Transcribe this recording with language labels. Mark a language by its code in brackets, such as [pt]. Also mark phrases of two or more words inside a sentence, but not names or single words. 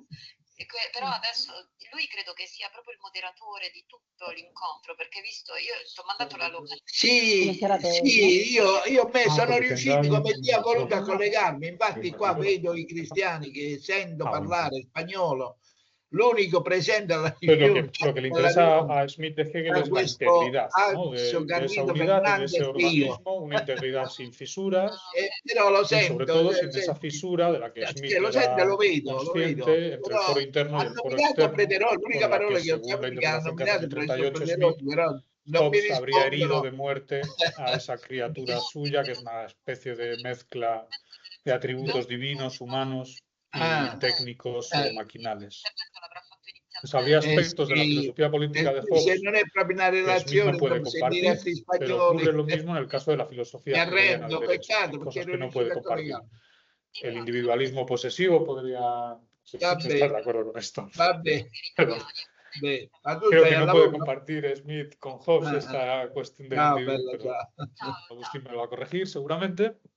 [it] Però adesso lui credo che sia proprio il moderatore di tutto l'incontro, perché visto, io ti ho mandato la località. Sì, io sono riuscito come Dio ha voluto a collegarmi, infatti qua vedo i cristiani che sento parlare spagnolo l'unico presente alla [es] Pues lo que le interesa a Smith de Hegel es la integridad, ¿no? de esa unidad, de ese organismo, una integridad sin fisuras, [it] però lo [es] y sobre todo sin esa fisura de la que Smith era consciente entre el foro interno y el foro externo, [it] l'unica parola che ho [es] según la [it] saputo [es] interpretación [it] che [es] que [it] hanno [es] hace en [it] nominato 38 presso Smith, però non mi [es] Hobbes habría herido [it] rispondono. [es] de muerte a esa criatura suya, que es una especie de mezcla de atributos divinos, humanos y técnicos o maquinales. Pues habría aspectos de la filosofía política de Hobbes [it] se non è proprio una [es] que Smith no [it] relazione [es] puede compartir, pero ocurre lo mismo en el caso de la filosofía hegeliana del derecho. Hay cosas que no puede compartir. El individualismo posesivo podría estar de acuerdo con esto. Pero creo que no puede compartir Smith con Hobbes esta cuestión del individuo, pero Agustín me lo va a corregir seguramente.